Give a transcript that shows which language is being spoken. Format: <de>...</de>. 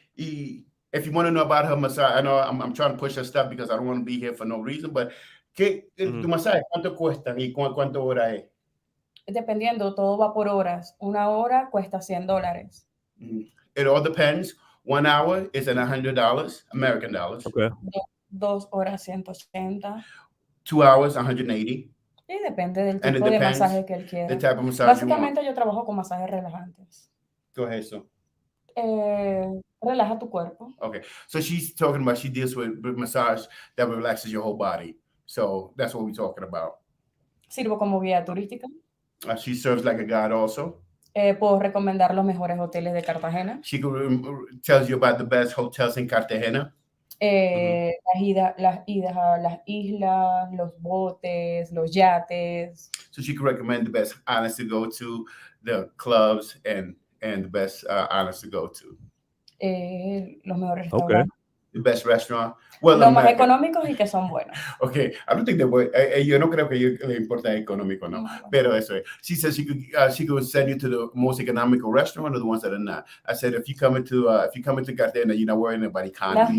<en>Y if you want to know about her massage, I know I'm trying to push her stuff because I don't want to be here for no reason. But</en> <es>tu masaje, ¿cuánto cuesta y cuánto hora es? Dependiendo, todo va por horas. Una hora cuesta $100.</es> <en>It all depends. 1 hour is $100, American dollars. Okay.</en> <es>2 horas, 180.</es> <en>2 hours, 180.</en> <es>Y depende del tipo de masaje que él quiera.</es> <en>The type of massage</en> <es>Básicamente yo trabajo con masajes relajantes.</es> <en>Go ahead, so.</en> <es>Relaja tu cuerpo.</es> <en>Okay, so she's talking about she deals with massage that relaxes your whole body. So that's what we're talking about.</en> <es>Sirvo como guía turística.</es> <en>She serves like a guide also.</en> <es>Puedo recomendar los mejores hoteles de Cartagena.</es> <en>She tells you about the best hotels in Cartagena.</en> <es>Las idas a las islas, los botes, los yates.</es> <en>So she can recommend the best islands to go to, the clubs, and the best islands to go to.</en> <es>Los mejores restaurantes.</es> <en>Okay. The best restaurant. Well,</en> <es>los más económicos y que son buenos.</es> <en>Okay, I don't think</en> <es>yo no creo que le importa económico, no. Pero eso es.</es> <en>She said she could send you to the most economical restaurant or the ones that are not. I said if you come into Cartagena, you're not worrying about economy.</en>